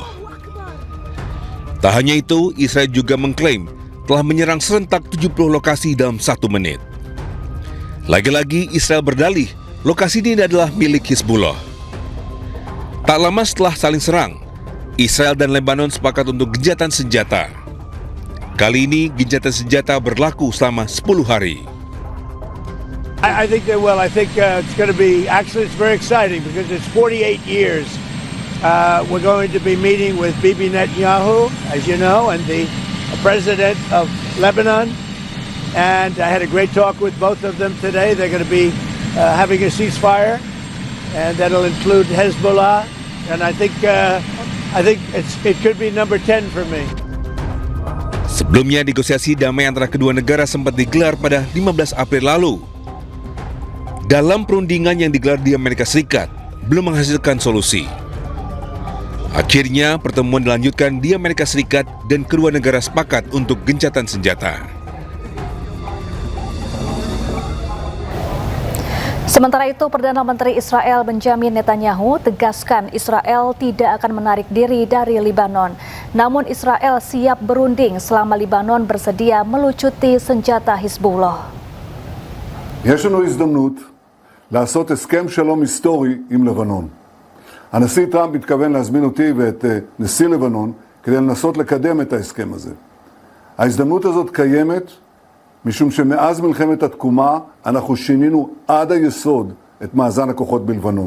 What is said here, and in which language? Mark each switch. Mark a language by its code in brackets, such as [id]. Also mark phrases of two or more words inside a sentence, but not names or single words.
[id] Tak hanya itu, Israel juga mengklaim telah menyerang serentak 70 lokasi dalam 1 menit. Lagi-lagi Israel berdalih lokasi ini adalah milik Hizbullah. Tak lama setelah saling serang, Israel dan Lebanon sepakat untuk gencatan senjata. Kali ini gencatan senjata berlaku selama 10 hari. [en] I think they will. I think it's going to be, actually it's very exciting because it's 48 years. We're going to be meeting with Bibi Netanyahu, as you know, and the president of Lebanon. And I had a great talk with both of them today. They're going to be having a ceasefire, and that'll include Hezbollah. And I think it could be number 10 for me. [id] Sebelumnya, negosiasi damai antara kedua negara sempat digelar pada 15 April lalu. Dalam perundingan yang digelar di Amerika Serikat, belum menghasilkan solusi. Akhirnya, pertemuan dilanjutkan di Amerika Serikat dan kedua negara sepakat untuk gencatan senjata. Sementara itu, Perdana Menteri Israel Benjamin Netanyahu tegaskan Israel tidak akan menarik diri dari Libanon. Namun Israel siap berunding selama Libanon bersedia melucuti senjata Hizbullah. [he] יש לנו הזדמנות לעשות הסכם שלום היסטורי עם לבנון. הנשיא טראמפ מתכוון להזמין אותי ואת נשיא לבנון כדי לנסות לקדם את ההסכם הזה. ההזדמנות הזאת קיימת משום שמאז מלחמת התקומה אנחנו שינינו עד היסוד את מאזן הכוחות בלבנון.